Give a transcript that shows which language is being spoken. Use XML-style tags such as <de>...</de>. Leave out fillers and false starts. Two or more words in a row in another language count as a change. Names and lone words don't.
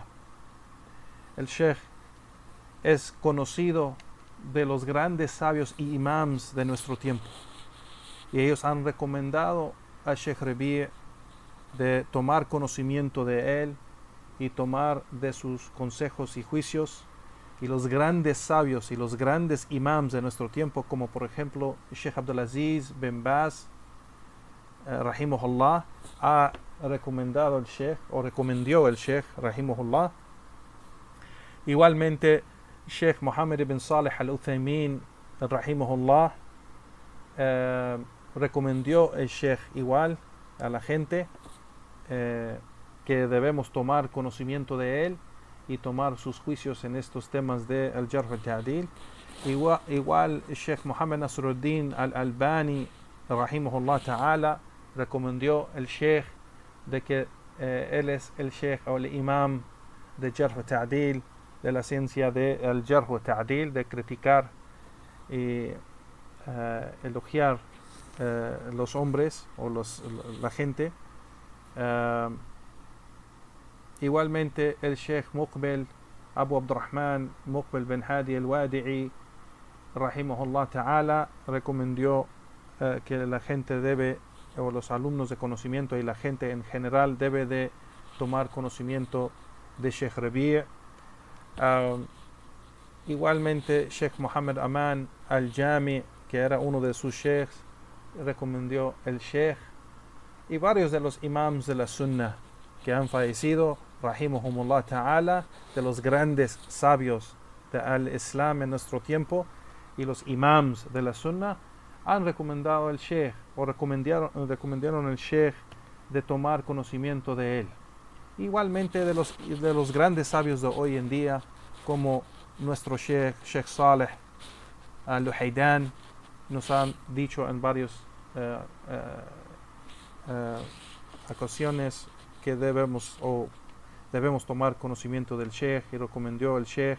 <es>El Sheikh es conocido de los grandes sabios y imams de nuestro tiempo, y ellos han recomendado a Sheikh Rabi' de tomar conocimiento de él y tomar de sus consejos y juicios. Y los grandes sabios y los grandes imams de nuestro tiempo, como por ejemplo Sheikh Abdulaziz bin Baz, rahimahullah, ha recomendado el Sheikh, o recomendó el Sheikh, rahimahullah. Igualmente Sheikh Muhammad ibn Salih al-Uthaymin, rahimahullah, recomendó el Sheikh igual a la gente que debemos tomar conocimiento de él y tomar sus juicios en estos temas de</es> <ar>الجرح والتعديل.</ar> <es>Igual Sheikh Muhammad Nasruddin al-Albani,</es> <ar>رحمه الله تعالى,</ar> <es>recomendó el Sheikh de que él es el Sheikh o el imam de</es> <ar>جرح وتعديل,</ar> <es>de la ciencia de</es> <ar>الجرح والتعديل,</ar> <es>de criticar y elogiar los hombres o la gente. Igualmente el Sheikh Muqbil Abu Abdurrahman Muqbil bin Hadi al-Wadi'i,</es> <ar>رحمه الله تعالى,</ar> <es>recomendó que la gente debe, o los alumnos de conocimiento y la gente en general, debe de tomar conocimiento de Sheikh Rabi'. Igualmente Sheikh Muhammad Aman al-Jami, que era uno de sus sheikhs, recomendó el Sheikh. Y varios de los imams de la Sunna que han fallecido,</es> <ar>رحمهم الله تعالى,</ar> <es>de los grandes sabios del Islam en nuestro tiempo, y los imams de la Sunna, han recomendado el Sheikh, o recomendaron el Sheikh de tomar conocimiento de él. Igualmente de los grandes sabios de hoy en día, como nuestro Sheikh Saleh al-Luhaydan, nos han dicho en varias ocasiones que debemos tomar conocimiento del Sheikh, y recomendó el Sheikh.</es>